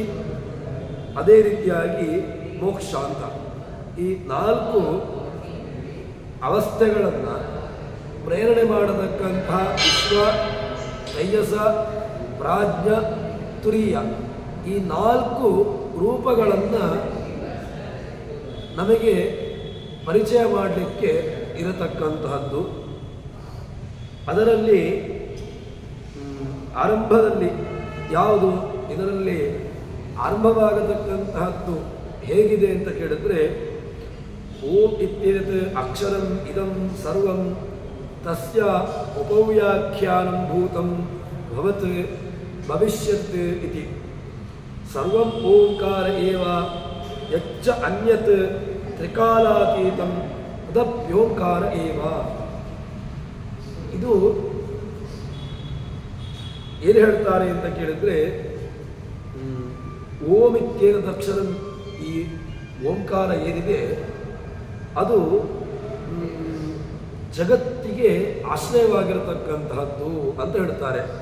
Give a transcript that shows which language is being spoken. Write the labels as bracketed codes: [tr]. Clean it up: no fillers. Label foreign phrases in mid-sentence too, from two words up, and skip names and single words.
[kn] ಅದೇ ರೀತಿಯಾಗಿ ಮೋಕ್ಷ ಅಂತ, ಈ 4 ಅವಸ್ಥೆಗಳನ್ನು ಪ್ರೇರಣೆ ಮಾಡತಕ್ಕಂತಹ ವಿಶ್ವ, ತೈಜಸ, ಪ್ರಾಜ್ಞ, ತುರಿಯ, ಈ 4 ರೂಪಗಳನ್ನು ನಮಗೆ ಪರಿಚಯ ಮಾಡಲಿಕ್ಕೆ ಇರತಕ್ಕಂತಹದ್ದು. ಅದರಲ್ಲಿ ಆರಂಭದಲ್ಲಿ ಯಾವುದು, ಇದರಲ್ಲಿ ಆರಂಭವಾಗತಕ್ಕಂತಹದ್ದು ಹೇಗಿದೆ ಅಂತ ಕೇಳಿದ್ರೆ, [sa] ಓಂ ಇತ್ಯೇತ್ ಅಕ್ಷರಂ ಇದಂ ಸರ್ವಂ ತಸ್ಯ ಉಪವ್ಯಾಖ್ಯಾನಂ ಭೂತಂ ಭವತ್ ಭವಿಷ್ಯತ್ ಇತಿ ಸರ್ವಂ ಓಂಕಾರ ಏವ ಯಚ್ಚ ಅನ್ಯತ್ ತ್ರಿಕಾಲಾತೀತಂ ತದಪ್ಯೋಂಕಾರ ಏವ. [kn] ಇದು ಏನು ಹೇಳ್ತಾರೆ ಅಂತ ಕೇಳಿದ್ರೆ, [sa] ಓಂ ಇತ್ಯೇತದ್ ಅಕ್ಷರಂ, [kn] ಈ ಓಂಕಾರ ಏನಿದೆ ಅದು ಜಗತ್ತಿಗೆ ಆಶ್ರಯವಾಗಿರತಕ್ಕಂತಹದ್ದು ಅಂತ ಹೇಳ್ತಾರೆ.